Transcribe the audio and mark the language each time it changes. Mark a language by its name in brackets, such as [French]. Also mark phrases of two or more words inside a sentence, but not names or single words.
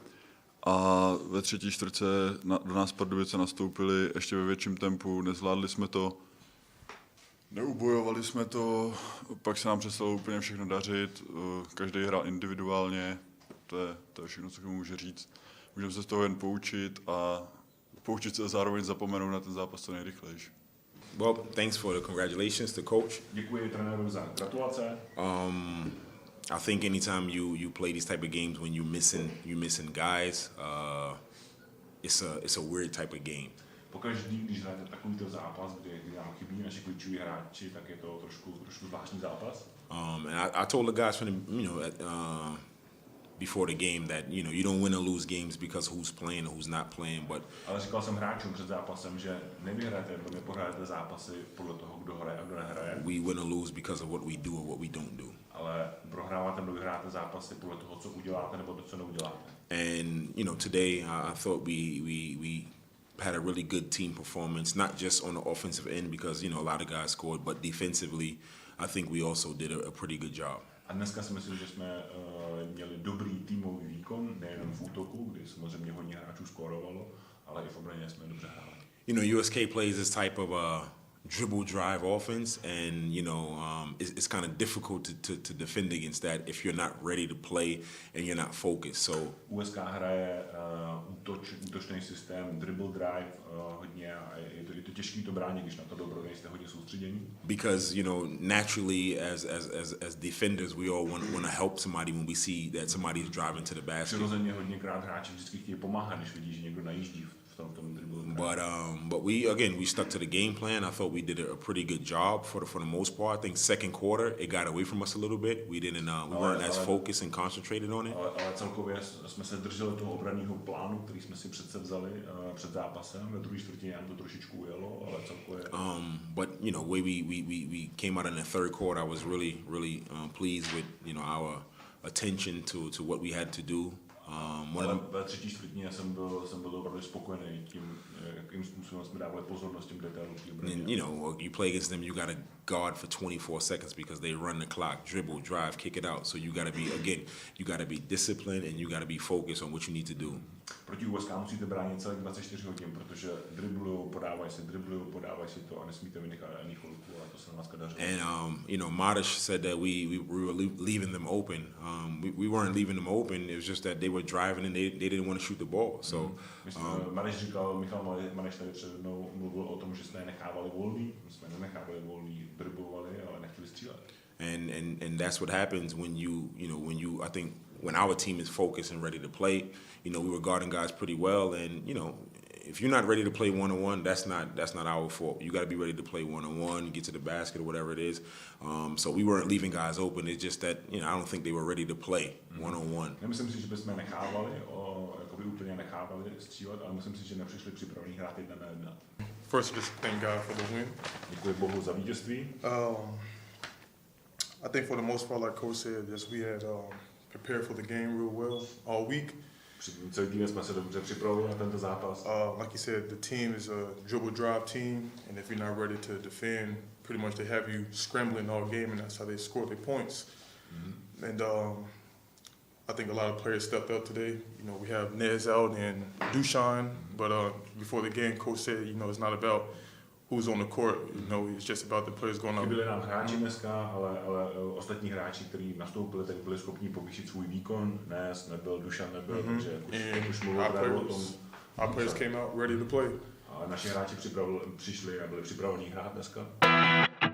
[Czech] A ve třetí čtvrtce do nás Pardubice nastoupili ještě ve větším tempu, nezvládli jsme to, neubojovali jsme to, pak se nám přestalo úplně všechno dařit, každý hrál individuálně, to je všechno, co k tomu může říct. Můžeme se z toho jen poučit a poučit se zároveň zapomenout na ten zápas co nejrychlejší. [English] Well, thanks for the congratulations to coach. [Czech] Děkuji trenéru za gratulace. [English] I think anytime you play these type of games when you're missing guys, it's a weird type of game. [Czech] Pokaždý, když hrajete takovýto zápas, kde nám chybí naši klíčoví hráči, tak je to trošku zvláštní zápas. [English] And I told the guys from before the game that you don't win or lose games because who's playing or who's not playing, but. [Czech] Ale říkal jsem hráčům před zápasem, že nevyhrajete, nebo nepohrajete zápasy podle toho, kdo hraje a kdo nehraje. [English] We win or lose because of what we do or what we don't do. [Czech] Ale prohráváte nebo vyhráte zápasy podle toho, co uděláte nebo to, co neuděláte. [English] And today I thought we had a really good team performance, not just on the offensive end because a lot of guys scored, but defensively I think we also did a pretty good job. [Czech] A dneska si myslím, že jsme měli dobrý týmový výkon, nejenom v útoku, kdy samozřejmě hodně hráčů skórovalo, ale i v obraně jsme dobře hráli. [English] USK plays this type of dribble drive offense, and it's kind of difficult to defend against that if you're not ready to play and you're not focused. So [Czech] USK hraje útočný systém, [English] dribble drive [Czech] hodně a je to těžký to bránit, když na to dobro nejste hodně soustředění. [English] Because naturally as defenders we all want to help somebody when we see that somebody is driving to the basket. [Czech] Přirozeně hodněkrát hráči vždycky chtějí pomáhat, když vidí, že někdo najíždí v tom dribble. [English] But we stuck to the game plan. I thought we did a pretty good job for the most part. I think second quarter it got away from us a little bit. We weren't as focused and concentrated on it. [Czech] Ale celkově jsme se drželi toho obranného plánu, který jsme si přece vzali před zápasem. Ve druhé čtvrtině nám to trošičku ujelo, ale celkově. [English] But way we came out in the third quarter, I was really pleased with our attention to what we had to do. [Czech] Ale ve třetí čtvrtině jsem byl opravdu spokojený tím, jakým způsobem jsme dávali pozornost těm detailům. [English] And, you know, you play against them, you got to guard for 24 seconds because they run the clock, dribble, drive, kick it out. So you got to be, again, you got to be disciplined and you got to be focused on what you need to do. [Czech] Proti USK musíte bránit celých 24 hodin, protože driblujou, podávají si to a nesmíte vynechat ani chvilku, a to se na nás daří. [English] And, you know, Madish said that we were leaving them open. We weren't leaving them open. It was just that they were driving and they didn't want to shoot the ball. So, [Czech] Michal Madiš tady před mnou mluvil o tom, že jsme je nechávali volný. My jsme je nenechávali volný, driblovali, ale nechtěli střílet. [English] And that's what happens when I think when our team is focused and ready to play, you know, we were guarding guys pretty well, and you know, if you're not ready to play one-on-one, that's not our fault. You got to be ready to play one-on-one, get to the basket or whatever it is. So we weren't leaving guys open. It's just that, you know, I don't think they were ready to play one-on-one. [Czech] Nemyslím si, že bychom úplně nechávali střílet, ale myslím si, že nepřišli připravení hrát 1 na 1. [English] First, just thank God for the win. [Czech] Děkuji Bohu za vítězství. [English] I think for the most part, like Coach said, just we had prepared for the game real well all week. [Czech] Celý týden jsme se dobře připravili na tento zápas. [English] Like you said, the team is a dribble drive team, and if you're not ready to defend, pretty much they have you scrambling all game, and that's how they score their points. And I think a lot of players stepped up today. You know, we have Nez out and Dushan, but before the game, Coach said, you know, it's not about who's on the court. You know, it's just about the players going out. [Czech] Byli nám hráči dneska, ale ostatní hráči, kteří nastoupili, tak byli schopni povýšit svůj výkon. Nez nebyl, Dushan nebyl, takže už mluvil o tom. [English] Our players came out ready to play. [Czech] A naši hráči přišli a byli připraveni hrát dneska.